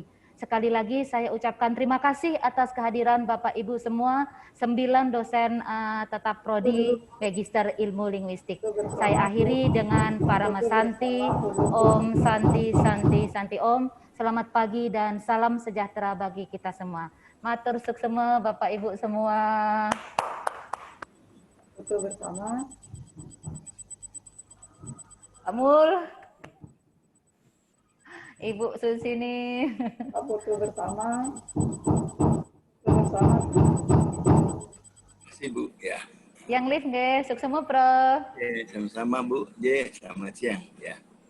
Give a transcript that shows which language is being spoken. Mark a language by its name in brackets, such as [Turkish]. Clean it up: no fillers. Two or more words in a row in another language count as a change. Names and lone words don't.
[Indonesian] Sekali lagi saya ucapkan terima kasih atas kehadiran Bapak Ibu semua, 9 dosen tetap prodi Magister Ilmu Linguistik. Saya akhiri dengan Parama Santi, [Sanskrit] Om Santi Santi Santi Om. [Indonesian] Selamat pagi dan salam sejahtera bagi kita semua. [Balinese] Matur suksema [Indonesian] Bapak Ibu semua. Foto bersama. Amul. Ibu Susini. Foto bersama. Bersama. Terima kasih Bu. Ya. Yang live nggih, suksema Prof. Sama-sama Bu. Selamat siang. Ya.